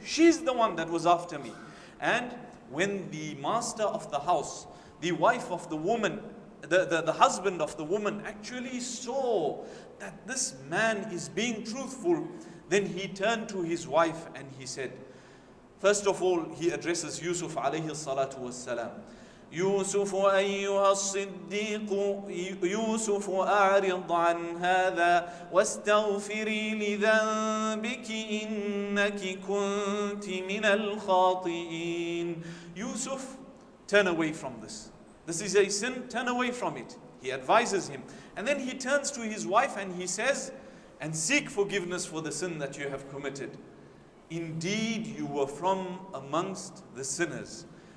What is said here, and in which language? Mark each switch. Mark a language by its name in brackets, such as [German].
[English] She's the one that was after me. And when the master of the house, the wife of the woman, the husband of the woman actually saw that this man is being truthful, then he turned to his wife and he said, first of all, he addresses Yusuf alayhi salatu wassalam. [Arabic] يوسف أيها الصديق يوسف أعرض عن هذا واستغفري لذنبك إنك كنت من الخاطئين. [English] Yusuf, turn away from this. This is a sin, turn away from it. He advises him. And then he turns to his wife and he says, and seek forgiveness for the sin that you have committed. Indeed, you were from amongst the sinners.